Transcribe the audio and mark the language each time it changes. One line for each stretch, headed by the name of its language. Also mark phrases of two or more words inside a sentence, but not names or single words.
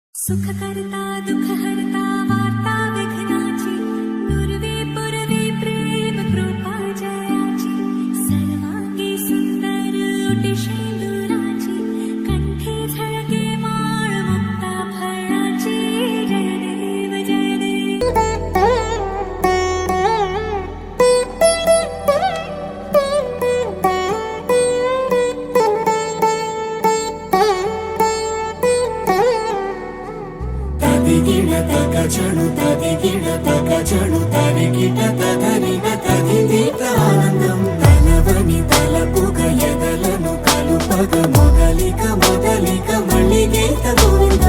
Marathi: सुखकर्ता दुःखहर्ता वार्ता विघ्नाची पूर्वे पुरवे प्रेम कृपा जयाची सर्वांगी सुंदर ओटी शेंदुराची कंठे झळके माळ मुक्ता फळाची जय देव जय देव చణు తది గిడ తగ చణు తరి గిట తదరిన తది దీత
Telugu: ఆనందం తలవని తలపుగ ఎదలను కలుపగ మొదలిక మొదలిక మళ్ళీ గీత గోవిందం